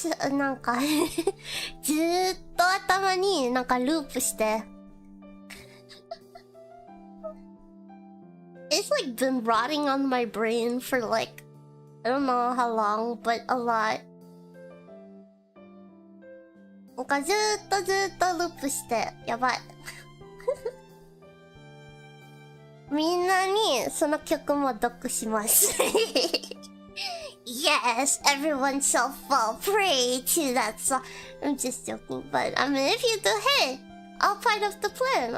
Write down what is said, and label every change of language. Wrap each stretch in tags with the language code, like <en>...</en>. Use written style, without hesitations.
<ja>なんかずーっと頭になんかループして。</ja> <en>It's like been rotting on my brain for like, I don't know how long, but a lot.</en> <ja>なんかずーっとループして、やばい。みんなにその曲も読します。</ja> <en>Yes, everyone shall fall prey to that song. I'm just joking, but I mean, if you do, hey, all part of the plan.</en>